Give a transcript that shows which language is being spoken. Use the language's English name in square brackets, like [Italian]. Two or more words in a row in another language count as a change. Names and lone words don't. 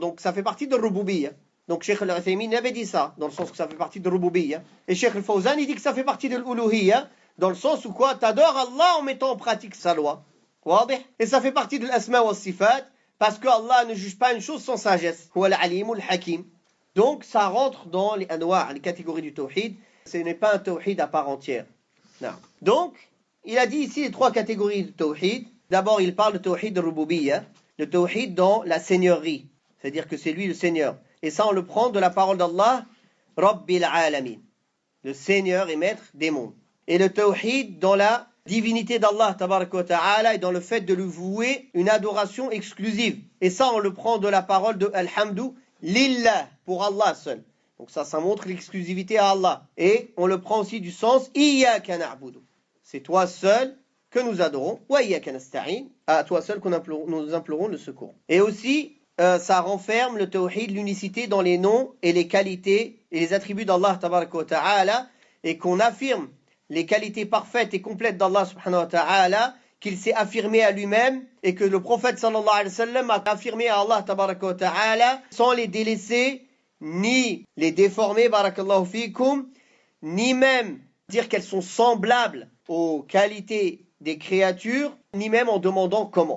[French] Donc ça fait partie de Rububiyya. Donc Cheikh Al-Uthaymin avait dit ça, dans le sens que ça fait partie de Rububiyya. Et Cheikh Al-Fawzan, il dit que ça fait partie de l'Uluhiyya, dans le sens où quoi? T'adores Allah en mettant en pratique sa loi. Et ça fait partie de l' [Arabic] أسماء وصفات, [French] parce que Allah ne juge pas une chose sans sagesse. [Arabic] هو العليم الحكيم. [French] Donc ça rentre dans les anwa', les catégories du tawhid. Ce n'est pas un tawhid à part entière. Non. Donc, il a dit ici les 3 catégories de tawhid. D'abord, il parle de tawhid de rububiyya, le tawhid dans la seigneurie, c'est-à-dire que c'est lui le Seigneur. Et ça, on le prend de la parole d'Allah, [Arabic] ربّ العالمين, [French] le Seigneur et Maître des mondes. Et le tawhid dans la divinité d' [Arabic] الله تبارك وتعالى [French] et dans le fait de lui vouer une adoration exclusive. Et ça, on le prend de la parole de [Arabic] الحمد لله, [French] pour Allah seul. Donc ça montre l'exclusivité à Allah. Et on le prend aussi du sens [Arabic] إيّاك نعبد. [French] C'est toi seul que nous adorons. [Arabic] وإيّاك نستعين. [French] À toi seul que nous implorons le secours. Et aussi, ça renferme le tawhid, l'unicité dans les noms et les qualités et les attributs d' [Arabic] الله تبارك وتعالى, [French] et qu'on affirme les qualités parfaites et complètes d' [Arabic] الله سبحانه وتعالى, [French] qu'il s'est affirmé à lui-même, et que le prophète [Arabic] صلى الله عليه وسلم [French] a affirmé à [Arabic] الله تبارك وتعالى, [French] sans les délaisser, ni les déformer, [Arabic] بارك الله فيكم, [French] ni même dire qu'elles sont semblables aux qualités des créatures, ni même en demandant comment.